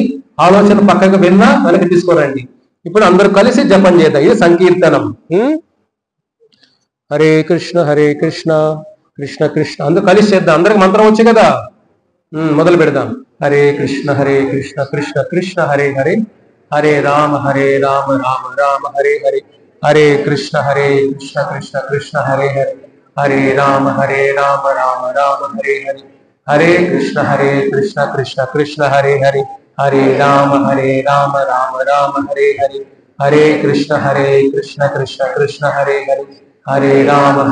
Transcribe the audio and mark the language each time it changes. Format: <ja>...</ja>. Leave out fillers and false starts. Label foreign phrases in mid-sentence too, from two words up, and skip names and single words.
<te>ఆలోచన పక్కకు వెళ్ళినా మనకి తీసుకోరండి. ఇప్పుడు అందరూ కలిసి జపం చేద్దాం. ఇది సంకీర్తనం. హరే కృష్ణ కృష్ణ కృష్ణ అందరూ కలిసి చేద్దాం. అందరికి మంత్రం వచ్చి కదా, మొదలు పెడదాం. హరే కృష్ణ కృష్ణ కృష్ణ హరే హరే, హరే రామ రామ రామ హరే హరే, హరే కృష్ణ కృష్ణ కృష్ణ హరే హరే, హరే రామ రామ రామ హరే హరే, హరే కృష్ణ కృష్ణ కృష్ణ హరే హరే, హరే రామ రామ రామ హరే హరే, హరే కృష్ణ కృష్ణ కృష్ణ హరే హరే, హరే రామ</te>